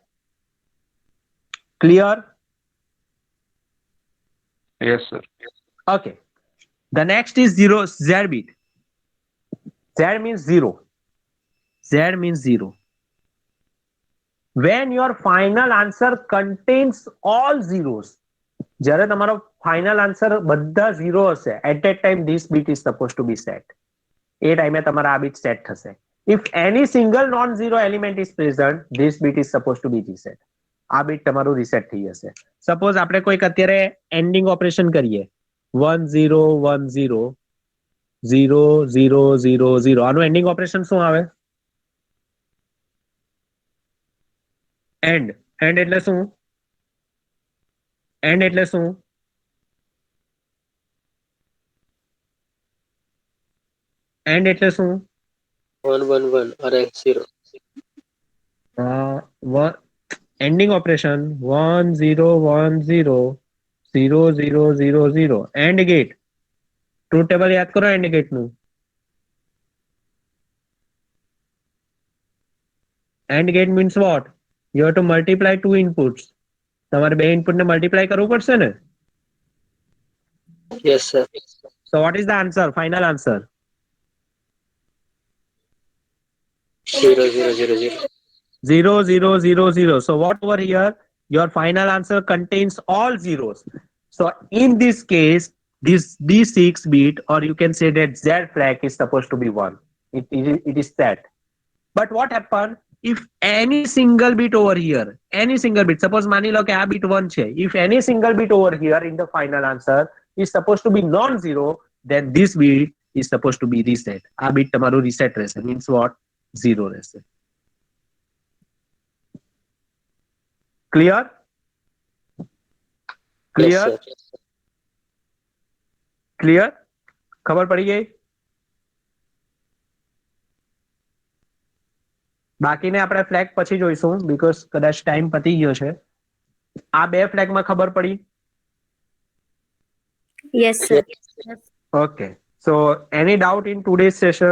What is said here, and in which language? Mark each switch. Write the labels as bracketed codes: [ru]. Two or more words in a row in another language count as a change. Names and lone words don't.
[en] Yes, sir. Okay. The next is Z bit. Z means 0. When your final answer contains all zeros, [gu] જ્યારે તમારો [en] final answer [gu] બધા ઝીરો હશે, [en] at that time this bit is supposed to be set. [gu] એ ટાઈમે તમારા આ [en] bit set [gu] થશે. [en] If any single non-zero element is present, this bit is supposed to be reset. [gu] આ bit તમારું reset થઈ જશે. Suppose આપણે કોઈક અત્યારે [en] ending operation [gu] કરીએ, 1 0 1 0 0 0 0 0. આનું [en] ending operation [gu] શું આવે? end એટલે શું? end એટલે શું? end એટલે શું? [en] 1 1 1 or 0. Ending operation 1 0 1 0 0 0 0 0. end gate. truth table [gu] યાદ કરો [en] end gate [gu] નું. [en] end gate means what? You have to multiply two inputs. [gu] તમારે બે ઇનપુટ ને મલ્ટીપ્લાય કરવું પડશે ને? [en] Yes, sir. So what is the answer? Final answer? 0 0 0 0. 0 0 0 0. So what over here? Your final answer contains all zeros. So in this case, this D6 bit, or you can say that Z flag, is supposed to be 1. It is set. But what happened if any single bit over here, suppose [gu] માની લો કે આ bit 1 છે, [en] if any single bit over here in the final answer is supposed to be non-zero, then this bit is supposed to be reset. આ bit તમારું reset રહેશે. Means what? 0 રહેશે. Clear? Yes, sir. Clear? [gu] ખબર પડી ગઈ? બાકીને આપણે ફ્લેગ પછી જોઈશું બીકોઝ કદાચ ટાઈમ પતી ગયો છે. આ બે ફ્લેગમાં ખબર પડી? [en] Yes, sir. Okay, so any doubt in today's session?